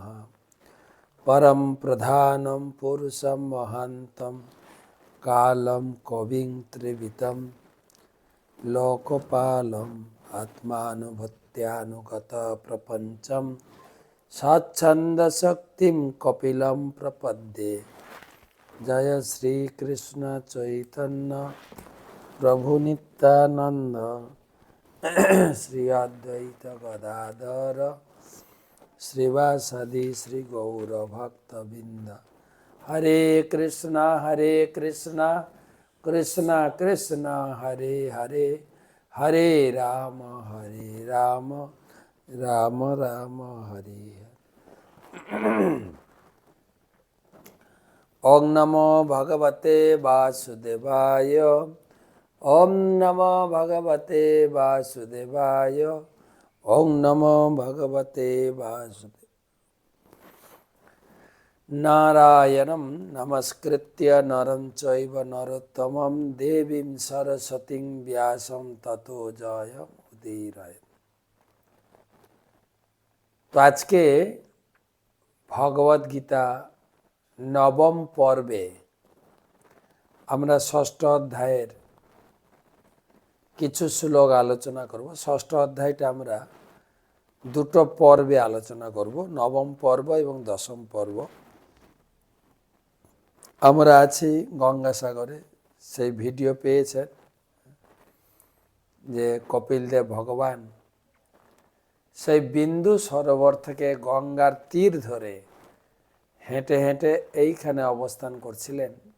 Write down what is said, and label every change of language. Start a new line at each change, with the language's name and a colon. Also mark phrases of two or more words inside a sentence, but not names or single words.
Sanskrit: परम प्रधानं पुरुषं महन्तं कालं कविं त्रिवितं लोकपालम् आत्मानुभूत्यानुगतप्रपञ्चं स्वच्छन्दशक्तिं कपिलं प्रपद्ये। जय श्री कृष्ण चैतन्य प्रभु नित्यानंद श्री अद्वैत गदाधर श्रीवासदि श्री गौर भक्तबिंद। हरे कृष्णा कृष्णा कृष्णा हरे हरे, हरे राम राम राम हरे हरे। ओम नमो भगवते वासुदेवाय, ओम नमो भगवते वासुदेवाय, ओम नमो भगवते वासुदेवाय। नारायणं नमस्कृत्य नरं चैव नरोत्तमं देवीं सरस्वतीं व्यासं ततो जयमुदीरयेत्।
Bangla: তো আজ কে ভগবদ গীতা নবম পর্বে আমরা ষষ্ঠ অধ্যায়ের কিছু শ্লোক আলোচনা করব। ষষ্ঠ অধ্যায়টা আমরা দুটো পর্বে আলোচনা করব, নবম পর্ব এবং দশম পর্ব। আমরা আছি গঙ্গাসাগরে, সেই ভিডিও পেয়েছেন যে কপিলদেব ভগবান সেই বিন্দু সরোবর থেকে গঙ্গার তীর ধরে হেঁটে হেঁটে এইখানে অবস্থান করছিলেন,